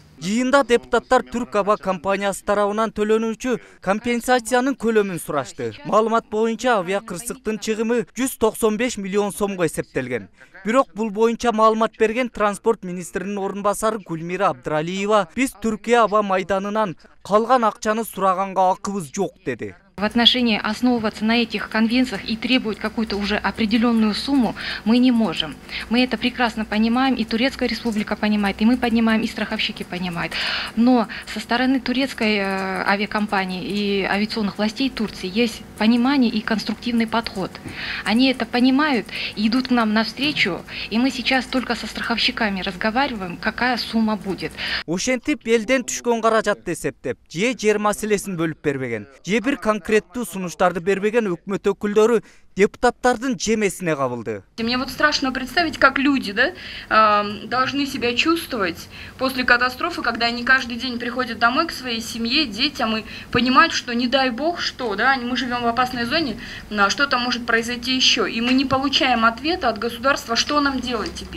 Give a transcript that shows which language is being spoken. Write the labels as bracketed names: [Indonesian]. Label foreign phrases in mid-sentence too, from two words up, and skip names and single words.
[Kyrgyz] Жыйында депутаттар Түрк Аба компаниясы тарабынан төлөнүүчү компенсациянын көлөмүн сурашты. Маалымат боюнча авиа кырсыктын чыгымы 195 миллион сомго эсептелген. Бирок бул боюнча маалымат берген транспорт министринин орун басары Гүлмира Абдралиева, биз Түркия Аба майданынан калган акчаны сураганга акыбыз жок деди. [Russian] В отношении основываться на этих конвенциях и требовать какую-то уже определенную сумму мы не можем. Мы это прекрасно понимаем, и Турецкая республика понимает, и мы понимаем, и страховщики понимают. Но со стороны турецкой авиакомпании и авиационных властей Турции есть понимание и конструктивный подход. Они это понимают и идут к нам навстречу, и мы сейчас только со страховщиками разговариваем, какая сумма будет. [Kyrgyz] Ошентип элден түшкөн каражатты эсептеп, же жер маселесин бөлүп бербеген, же бир конкреттүү сунуштарды бербеген өкмөт өкүлдөрү депутаттардын жемесине кабылды. [Russian] Мне вот страшно представить, как люди, должны себя чувствовать после катастрофы, когда они каждый день приходят домой к своей семье, детям и понимают, что не дай бог что, мы живем в опасной зоне, что-то может произойти еще, и мы не получаем ответа от государства, что нам делать теперь.